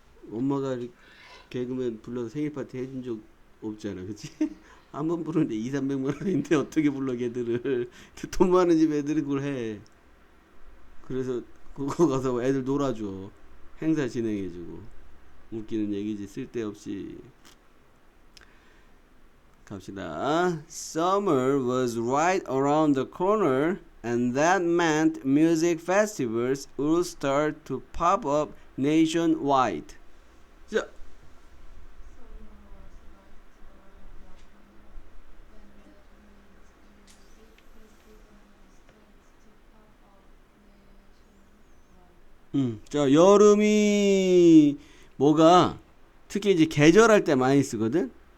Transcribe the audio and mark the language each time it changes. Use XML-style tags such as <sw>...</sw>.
<ko>엄마가 개그맨 불러서 생일 파티 해준 적 없잖아, 그치? 한 번 부르는데 200~300만 원인데 어떻게 불러 걔들을. 돈 많은 집 애들이 그걸 해. 그래서 그거 가서 애들 놀아줘. 행사 진행해주고. 웃기는 얘기지, 쓸데없이. 갑시다.</ko> <en>Summer was right around the corner, and that meant music festivals would start to pop up nationwide.</en> <ko>자, 자, 여름이 뭐가 특히 이제 계절할 때 많이 쓰거든.</ko>